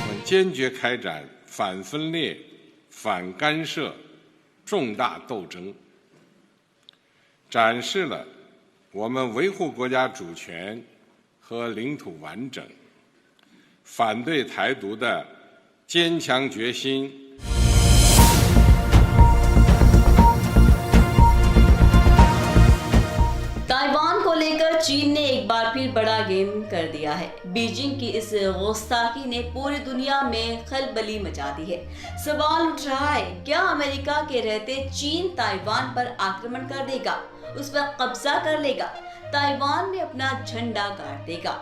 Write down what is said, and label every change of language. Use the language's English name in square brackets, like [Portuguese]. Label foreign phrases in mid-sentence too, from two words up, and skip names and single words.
[Chinese] 坚决开展反分裂、反干涉重大斗争，展示了我们维护国家主权和领土完整、反对台独的坚强决心。 [Hindi] ताइवान को लेकर चीन ने एक बार फिर बड़ा गेम कर दिया है। बीजिंग की इस गुस्ताखी ने पूरी दुनिया में खलबली मचा दी है। सवाल उठ रहा है, क्या अमेरिका के रहते चीन ताइवान पर आक्रमण कर देगा, उस पर कब्जा कर लेगा, ताइवान में अपना झंडा गाड़ देगा?